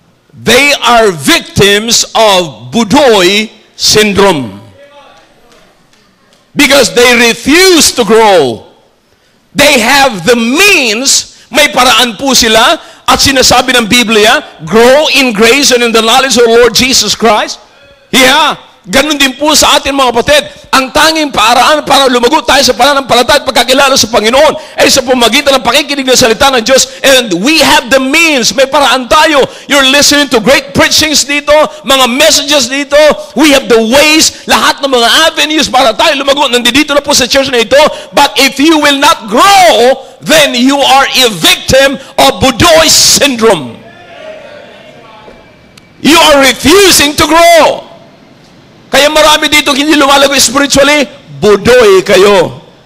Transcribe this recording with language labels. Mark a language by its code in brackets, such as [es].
[en] They are victims of Budoy syndrome. Because they refuse to grow. They have the means, [tl] may paraan po sila, at sinasabi ng Biblia, [en] grow in grace and in the knowledge of the Lord Jesus Christ. [tl] Yeah, ganun din po sa atin mga kapatid. Ang tanging paraan para lumago tayo sa pananampalataya at pagkakilala sa Panginoon ay sa pamagitan ng pakikinig ng salita ng Diyos. [en] And we have the means. [tl] May paraan tayo. [en] You're listening to great preachings dito, mga messages dito. We have the ways, [tl] lahat ng mga avenues para tayo lumago. Nandito na po sa church na ito. [en] But if you will not grow, then you are a victim of Budoy syndrome. You are refusing to grow. [tl] Kaya marami dito hindi lumalago spiritually, budoy kayo.